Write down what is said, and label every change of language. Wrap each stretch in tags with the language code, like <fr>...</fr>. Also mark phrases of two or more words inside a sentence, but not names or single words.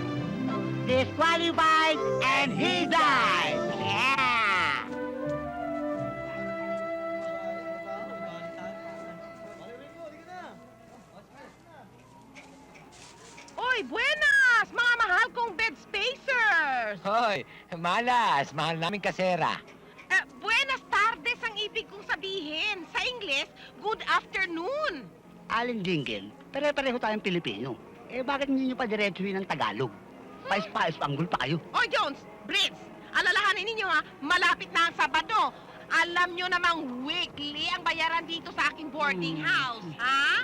<en>Disqualified and he died! Yeah!</en> <tl>Oy, buenas! Mga mahal kong bed spacers! Hoy, malas. Mahal namin kasera.</tl> <es>Buenas tardes</es> <tl>ang ibig kong sabihin. Sa Ingles,</tl> <en>good afternoon.</en> <tl>Alin Jingle, pare-pareho tayong Pilipino. Eh bakit hindi nyo pa diretsuhin ng Tagalog? Pais-panggol pa kayo. Oy, Jones, Brits, alalahanin ninyo ha, malapit na ang Sabado. Alam nyo namang weekly ang bayaran dito sa aking</tl> <en>boarding house,</en> <tl>ha?</tl>